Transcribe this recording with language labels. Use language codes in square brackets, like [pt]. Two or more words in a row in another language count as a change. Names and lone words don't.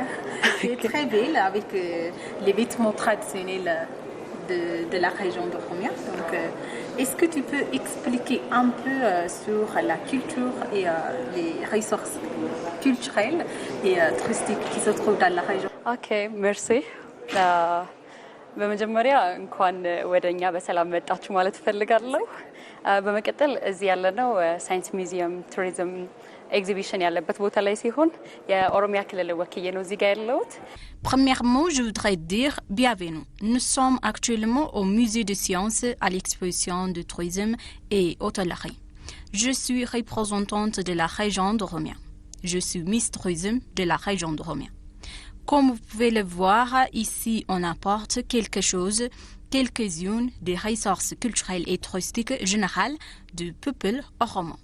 [fr] Tu es très belle avec les vêtements traditionnels de la région de Oromia. Donc, est-ce que tu peux expliquer un peu sur la culture et les ressources culturelles et touristiques qui se trouvent dans la région? ok merci [am] በመጀመሪያ እንኳን ወደኛ በሰላም መጣችሁ ማለት እፈልጋለሁ። በመቀጠል እዚህ ያለነው [en] science museum tourism exhibition [am] ያለበት ቦታ ላይ ሲሆን የኦሮሚያ ክልል ወክዬ ነው እዚህ ጋር ያለሁት። [fr] Premièrement, je voudrais dire bienvenue. Nous sommes actuellement au musée de sciences à l'exposition de tourisme et hôtellerie. Je suis représentante de la région d'Oromia. Je suis Miss Tourisme de la région d'Oromia. Comme vous pouvez le voir, ici on apporte quelque chose, quelques-unes des ressources culturelles et touristiques générales du peuple oromo.